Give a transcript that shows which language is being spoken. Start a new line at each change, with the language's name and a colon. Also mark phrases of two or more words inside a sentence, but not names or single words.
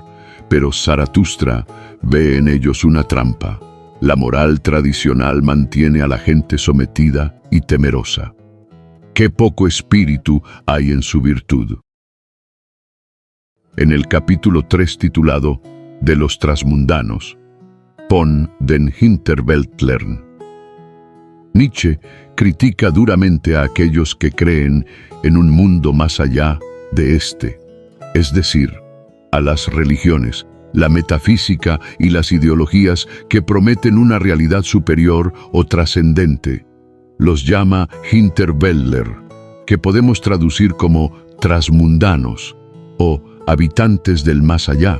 Spanish: Pero Zaratustra ve en ellos una trampa. La moral tradicional mantiene a la gente sometida y temerosa. Qué poco espíritu hay en su virtud. En el capítulo 3 titulado De los transmundanos,
German: von den Hinterwäldlern,
Spanish: Nietzsche critica duramente a aquellos que creen en un mundo más allá de este, es decir, a las religiones, la metafísica y las ideologías que prometen una realidad superior o trascendente. Los llama Hinterwäldler, que podemos traducir como transmundanos o habitantes del más allá.